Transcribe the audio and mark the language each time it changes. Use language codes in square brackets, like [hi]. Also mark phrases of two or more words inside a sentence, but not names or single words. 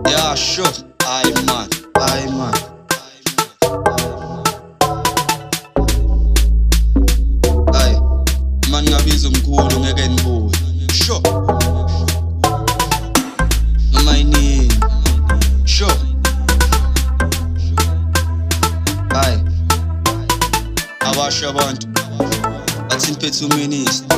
[en] Yeah, sure. Aye man, aye man. Aye, man [zu] ngabiza umkhulu ngeke nibuye. [en] Sure. [zu] Noma yini. Sure. Aye. Abasha abantu bathi niphethe uminister.